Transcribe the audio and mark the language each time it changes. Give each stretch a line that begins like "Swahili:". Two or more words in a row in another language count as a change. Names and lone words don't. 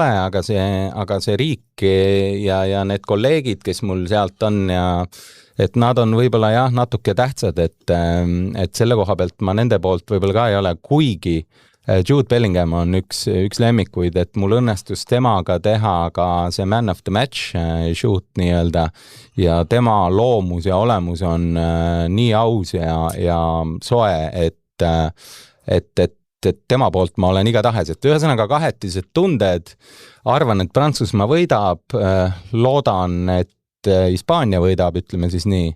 Estonian: ole, aga see riik ja need kolleegid, kes mul sealt on ja et nad on võib-olla jah, natuke tähtsad, et selle koha pealt ma nende poolt võib-olla ka ei ole, kuigi Jude Bellingham on üks lemmikuid, et mul õnnestus temaga teha ka see
English: man of the match shoot
Estonian: nii-öelda ja tema loomus ja olemus on nii aus ja soe, et tema poolt ma olen igatahes, et ühesõnaga kahetised tunded, arvan, et Prantsusmaa võidab, loodan, et Hispaania võidab, ütleme siis nii.